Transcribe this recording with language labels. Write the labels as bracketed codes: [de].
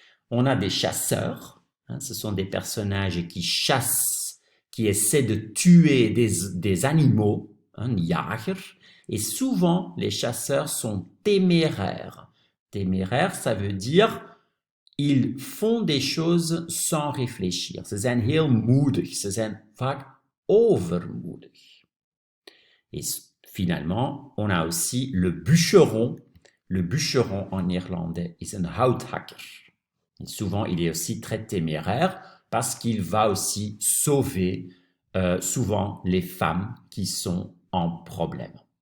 [fr] On a des chasseurs, hein, ce sont des personnages qui chassent, qui essaient de tuer des animaux, hein, jager, et souvent les chasseurs sont téméraires. Téméraire, ça veut dire ils font des choses sans réfléchir. [nl] Ze zijn heel moedig, ze zijn vaak overmoedig. [fr] Et finalement, on a aussi le bûcheron. Le bûcheron en néerlandais [nl] is een houthakker. [fr] Et souvent, il est aussi très téméraire parce qu'il va aussi sauver souvent les femmes qui sont en problème.